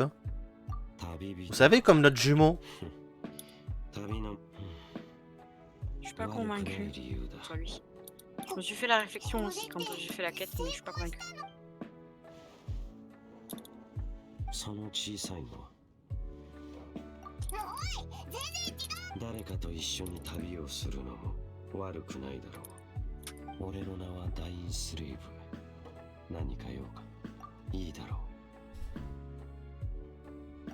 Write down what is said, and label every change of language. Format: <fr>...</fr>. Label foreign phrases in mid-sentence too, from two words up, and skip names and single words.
<fr>Hein. Vous savez, comme notre jumeau. Je suis pas convaincu que ce soit lui. Je me suis fait la réflexion aussi quand j'ai fait la quête, mais je suis pas convaincu.</fr> <ja>その小さいのは誰かと一緒に旅をするのも悪くないだろう。俺の名はダインスリーブ。何か用か。いいだろう。</ja>